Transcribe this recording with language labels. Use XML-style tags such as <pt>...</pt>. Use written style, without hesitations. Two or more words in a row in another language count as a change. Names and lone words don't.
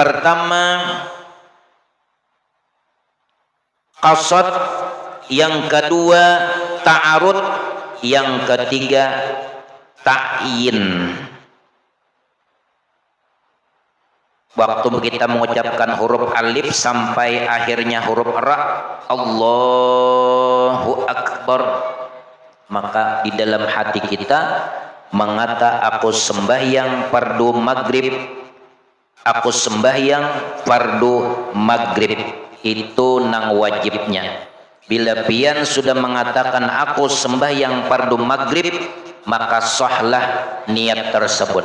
<id>Pertama qasad, yang kedua ta'arud, yang ketiga ta'yin. Waktu kita mengucapkan huruf alif sampai akhirnya huruf ra,</id> <ar>Allahu Akbar,</ar> <bjn>maka di dalam hati kita mengata aku sembahyang fardu maghrib, aku sembahyang fardu maghrib, itu nang wajibnya. Bila pian sudah mengatakan aku sembahyang fardu maghrib, maka sahlah niat tersebut.</bjn>